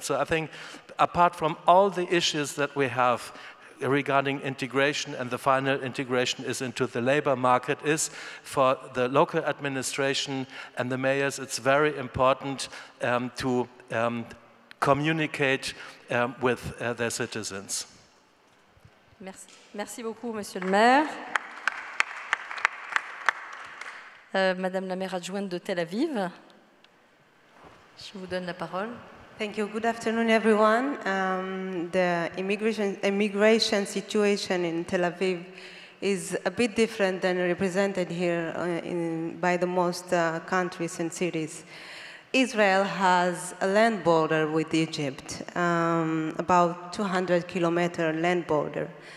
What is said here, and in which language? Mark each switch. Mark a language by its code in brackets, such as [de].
[en] So I think apart from all the issues that we have regarding integration, and the final integration is into the labor market, is for the local administration and the mayors, it's very important to communicate with their citizens. [fr] Merci beaucoup, Monsieur le maire. Madame la maire adjointe de Tel Aviv, je vous donne la parole. [en] Thank you. Good afternoon, everyone. The immigration situation in Tel Aviv is a bit different than represented here by the most countries and cities. Israel has a land border with Egypt, about 200-kilometer land border.